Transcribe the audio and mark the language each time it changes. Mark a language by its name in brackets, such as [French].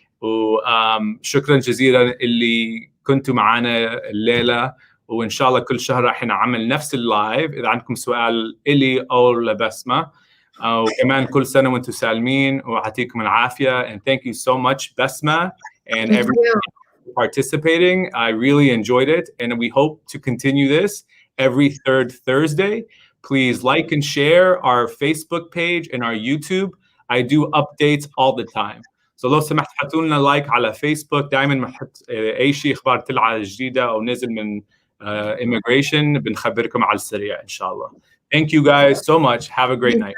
[Arabic] وشكرا جزيلا اللي كنتوا معنا الليلة، وإن شاء الله كل شهر راح نعمل نفس اللايف. إذا عندكم سؤال إلي أو لبسمة، وكمان كل سنة وانتم سالمين ويعطيكم العافية. [English] And thank you so much, Basma, and everyone participating. I really enjoyed it, and we hope to continue this every third Thursday. Please like and share our Facebook page and our YouTube. I do updates all the time. [Arabic] So لو سمحت حطوا لنا لايك على فيسبوك، دائما بنحط أي شيء أخبار طلعة جديدة أو نزل من immigration بنخبركم على السريع إن شاء الله. [English] Thank you guys so much. Have a great night.